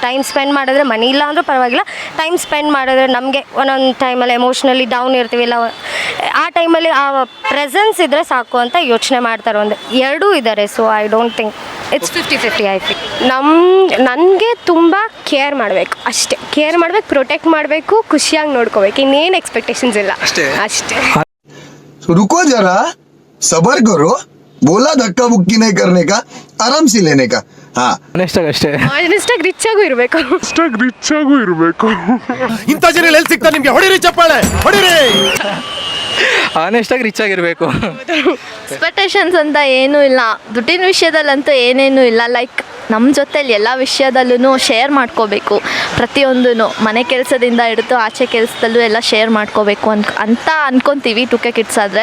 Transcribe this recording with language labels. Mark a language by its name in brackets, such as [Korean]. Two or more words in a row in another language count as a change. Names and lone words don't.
[English] time spend [Kannada] ಮಾಡಿದ್ರೆ ಮನಿ ಇಲ್ಲ ಅಂದರೂ ಪರವಾಗಿಲ್ಲ, [English] time spend [Kannada] ಮಾಡಿದ್ರೆ ನಮಗೆ ಒಂದೊಂದು ಟೈಮಲ್ಲಿ [English] emotionally down [Kannada] ಇರ್ತೀವಿ, ಇಲ್ಲ ಆ ಟೈಮಲ್ಲಿ ಆ ಪ್ರೆಸೆನ್ಸ್ ಇದ್ದರೆ ಸಾಕು ಅಂತ ಯೋಚನೆ ಮಾಡ್ತಾರೆ. ಒಂದು ಎರಡೂ ಇದ್ದಾರೆ. [English] so I don't think it's 50-50 I think. [Kannada] ನನಗೆ ತುಂಬ ಕೇರ್ ಮಾಡಬೇಕು, ಅಷ್ಟೇ. ಕೇರ್ ಮಾಡಬೇಕು, ಪ್ರೊಟೆಕ್ಟ್ ಮಾಡಬೇಕು, ಖುಷಿಯಾಗಿ ನೋಡ್ಕೋಬೇಕು, ಇನ್ನೇನು ಎಕ್ಸ್ಪೆಕ್ಟೇಷನ್ಸ್ ಇಲ್ಲ, ಅಷ್ಟೇ. [Hindi] रुको जरा, सबर करो, बोला धक्का मुक्की नहीं करने का, आराम से लेने का. हाँ, [Kannada] ಅಷ್ಟೇ. ಆನೆಸ್ಟಾಗಿ ರಿಚ್ ಆಗೂ ಇರಬೇಕು. ಇಂಥ ಜನ ಎಲ್ಲಿ ಸಿಗ್ತಾರೆ ನಿಮಗೆ? ಹೊಡಿರಿ ಚಪ್ಪಾಳೆ, ಹೊಡಿರಿ. ಆನೆಸ್ಟಾಗಿ ರಿಚ್ ಆಗಿರಬೇಕು. ಎಕ್ಸ್ಪೆಕ್ಟೇಷನ್ಸ್ ಅಂತ ಏನೂ ಇಲ್ಲ, ದುಡ್ಡಿನ ವಿಷಯದಲ್ಲಂತೂ ಏನೇನೂ ಇಲ್ಲ. ಲೈಕ್ ನಮ್ಮ ಜೊತೆಲಿ ಎಲ್ಲ ವಿಷಯದಲ್ಲೂ ಶೇರ್ ಮಾಡ್ಕೋಬೇಕು, ಪ್ರತಿಯೊಂದೂ ಮನೆ ಕೆಲಸದಿಂದ ಹಿಡಿದು ಆಚೆ ಕೆಲಸದಲ್ಲೂ ಎಲ್ಲ ಶೇರ್ ಮಾಡ್ಕೋಬೇಕು ಅಂತ ಅನ್ಕೊತೀವಿ 2K ಕಿಡ್ಸ್ ಆದರೆ.